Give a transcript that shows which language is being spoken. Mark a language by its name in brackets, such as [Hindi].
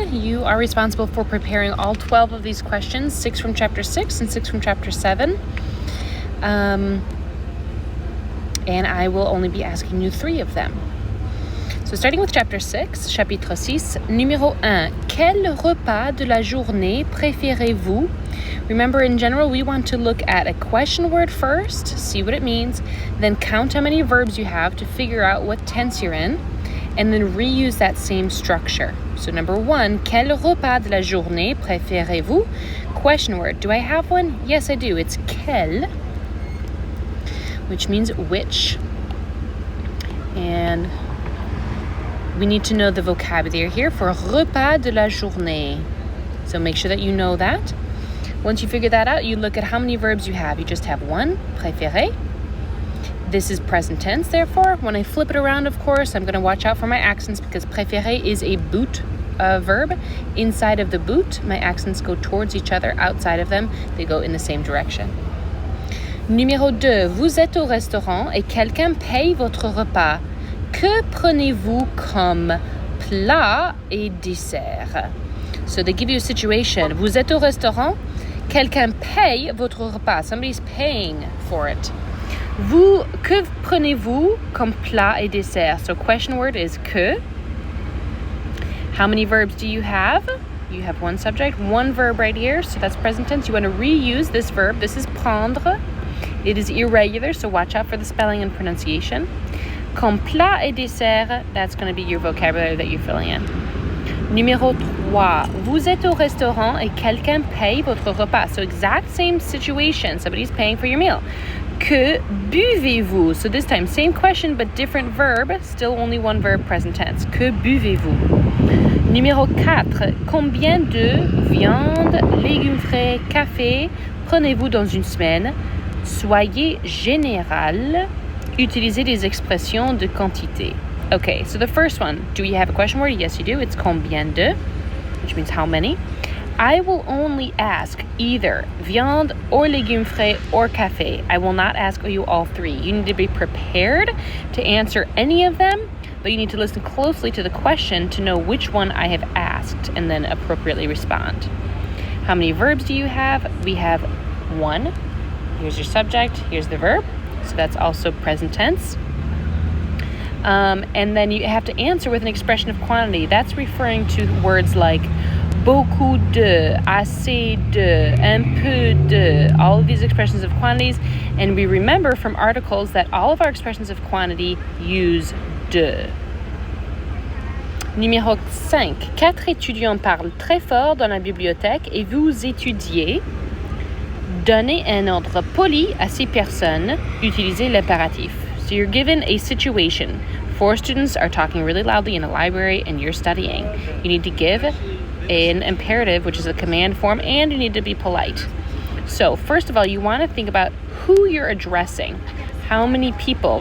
[English] You are responsible for preparing all 12 of these questions, 6 from chapter 6 and 6 from chapter 7. And I will only be asking you 3 of them. So starting with chapter 6, [French] chapitre 6, numéro 1. Quel repas de la journée préférez-vous? [English] Remember, in general, we want to look at a question word first, see what it means, then count how many verbs you have to figure out what tense you're in, and then reuse that same structure. So number 1, [French] quel repas de la journée préférez-vous? [English] Question word. Do I have one? Yes, I do. It's quel, which means which. And we need to know the vocabulary here for [French] repas de la journée. [English] So make sure that you know that. Once you figure that out, you look at how many verbs you have. You just have one, préféré. This is present tense, therefore. When I flip it around, of course, I'm going to watch out for my accents because préféré is a boot verb. Inside of the boot, my accents go towards each other. Outside of them, they go in the same direction. [French] Numéro 2. Vous êtes au restaurant et quelqu'un paye votre repas. Que prenez-vous comme plat et dessert? [English] So they give you a situation. [French] Vous êtes au restaurant, quelqu'un paye votre repas. [English] Somebody's paying for it. [French] Vous, que prenez-vous comme plat et dessert? [English] So question word is que. How many verbs do you have? You have one subject, one verb right here. So that's present tense. You want to reuse this verb. This is prendre. It is irregular, so watch out for the spelling and pronunciation. [French] Comme plat et dessert, [English] that's going to be your vocabulary that you're filling in. [French] Numéro 3. Vous êtes au restaurant et quelqu'un paye votre repas. [English] So exact same situation. Somebody's paying for your meal. [French] Que buvez-vous? [English] So this time, same question but different verb. Still only one verb, present tense. [French] Que buvez-vous? Numéro 4. Combien de viande, légumes frais, café prenez-vous dans une semaine? Soyez général. Utilisez des expressions de quantité. [English] Okay, so the first one, do you have a question word? Yes, you do. It's combien de, which means how many. I will only ask either viande or légumes frais or café. I will not ask you all 3. You need to be prepared to answer any of them, but you need to listen closely to the question to know which one I have asked and then appropriately respond. How many verbs do you have? We have 1. Here's your subject. Here's the verb. So that's also present tense. And then you have to answer with an expression of quantity. That's referring to words like [French] beaucoup de, assez de, un peu de, [English] all of these expressions of quantities. And we remember from articles that all of our expressions of quantity use de. [French] Numéro 5. 4 étudiants parlent très fort dans la bibliothèque et vous étudiez. Donnez un ordre poli à 6 personnes. Utilisez l'impératif. [English] So you're given a situation. 4 students are talking really loudly in a library and you're studying. You need to give an imperative, which is a command form, and you need to be polite. So first of all, you want to think about who you're addressing. How many people?